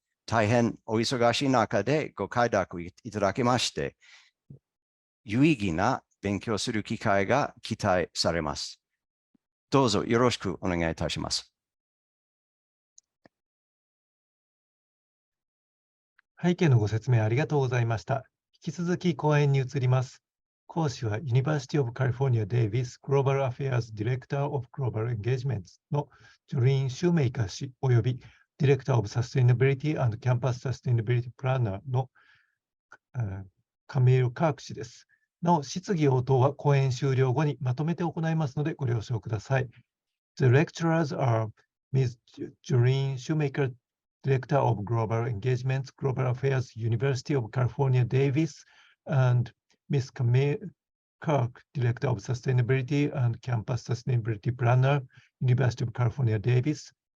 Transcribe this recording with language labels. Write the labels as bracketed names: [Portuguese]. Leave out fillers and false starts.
[Japanese] 大変お忙しい中でご快諾いただきまして、有意義な勉強する機会が期待されます。どうぞよろしくお願いいたします。背景のご説明ありがとうございました。引き続き講演に移ります。講師は [English] University of California Davis Global Affairs Director of Global Engagements [Japanese] のジョリーン・シューメイカー氏および [English] Director of Sustainability and Campus Sustainability Planner [Japanese] のカミール・カーク氏です。なお、質疑応答は講演終了後にまとめて行いますのでご了承ください。 [English] The lecturers are Ms. Jolynn Shoemaker, Director of Global Engagements, Global Affairs, University of California Davis, and Ms. Camille Kirk, Director of Sustainability and Campus Sustainability Planner, University of California Davis.